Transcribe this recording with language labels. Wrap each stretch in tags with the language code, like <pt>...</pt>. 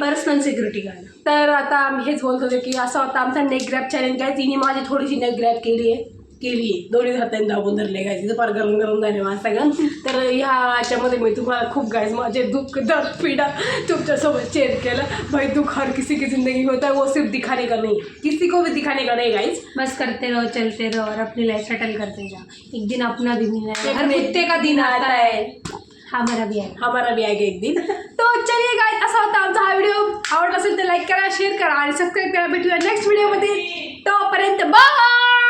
<en>Personal security guard.</en> <mr>तर आता आम्ही हेच बोलत होतो की असं होता आमचा नेक ग्रॅप चॅलेंज काय, तिने माझी थोडीशी नेक ग्रॅप केली आहे दोन्ही हातांनी दाबून धरले गायचे, तिथं फार गरम गरम झाले माझं सगळं। तर ह्याच्यामध्ये मी तुम्हाला खूप गायज माझे दुःख दर्द पीड़ा तुमच्यासोबत शेअर केलं।</mr> <hi>भाई दुख हर किसी की ज़िंदगी में होता है, वो सिर्फ दिखाने का नहीं, किसी को भी दिखाने का नहीं गाइज। बस करते रहो, चलते रहो और अपनी लाइफ सेटल करते जाओ। एक दिन अपना भी दिन है, हर कुत्ते का दिन आता है, हमारा भी आएगा एक दिन। तो चलिए गाइज,</hi> <mr>असा होता आमचा हा व्हिडिओ। आवडला असेल तर लाईक करा, शेअर करा आणि सबस्क्राईब करा। भेटूया नेक्स्ट व्हिडिओमध्ये, तोपर्यंत बाय।</mr>